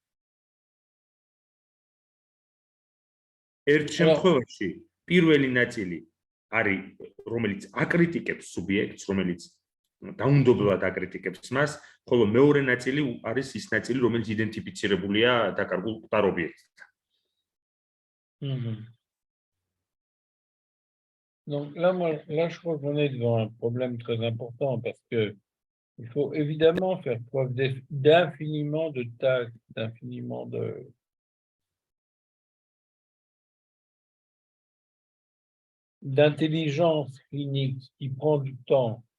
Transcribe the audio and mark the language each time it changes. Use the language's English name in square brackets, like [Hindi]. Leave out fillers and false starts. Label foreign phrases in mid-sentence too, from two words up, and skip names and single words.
[Georgian] ერთ შემთხვევაში პირველი ნაწილი არის, რომელიც აკრიტიკებს სუბიექტს, რომელიც დაუნდობლად აკრიტიკებს მას, ხოლო მეორე ნაწილი არის ის ნაწილი, რომელიც იდენტიფიცირებულია დაკარგულ მკვდარ ობიექტთან. [French] Donc là, je crois qu'on est devant un problème très important parce que il faut évidemment faire preuve d'infiniment de tact, d'infiniment d'intelligence clinique qui prend du temps.